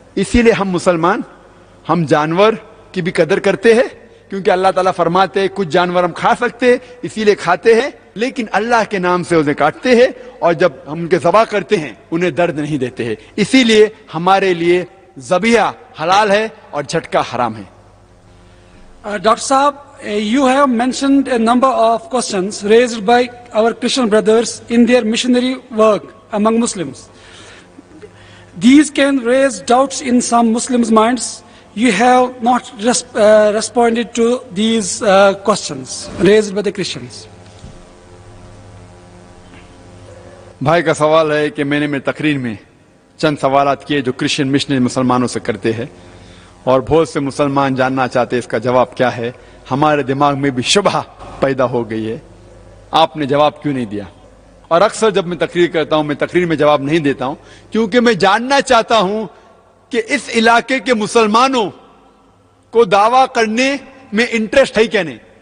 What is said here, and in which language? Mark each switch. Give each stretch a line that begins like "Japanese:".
Urdu: اسی لیے ہم مسلمان, ہم جانور کی بھی قدر کرتے ہیں, کیونکہ اللہ تعالیٰ فرماتے ہیں کچھ جانور ہم کھا سکتے ہیں اسی لیے کھاتے ہیں, لیکن اللہ کے نام سے انہیں کاٹتے ہیں, اور جب ہم ان کے ذبح کرتے ہیں انہیں درد نہیں دیتے ہیں. اسی لیے ہمارے لیے ذبیحہ حلال ہے اور جھٹکا حرام ہے.
English: Dr. Saab, you have mentioned a number of questions raised by our Christian brothers in their missionary work among Muslims. These can raise doubts in some Muslims' minds. You have not responded to these questions raised by the Christians.
Urdu: بھائی کا سوال ہے کہ میں نے میری تقریر میں چند سوالات کیے جو کرسچن مشنری مسلمانوں سے کرتے ہیں, اور بہت سے مسلمان جاننا چاہتے ہیں اس کا جواب کیا ہے. ہمارے دماغ میں بھی شبہ پیدا ہو گئی ہے, آپ نے جواب کیوں نہیں دیا؟ اور اکثر جب میں تقریر کرتا ہوں, میں تقریر میں جواب نہیں دیتا ہوں, کیونکہ میں جاننا چاہتا ہوں کہ اس علاقے کے مسلمانوں کو دعویٰ کرنے میں انٹرسٹ ہے کیا نہیں.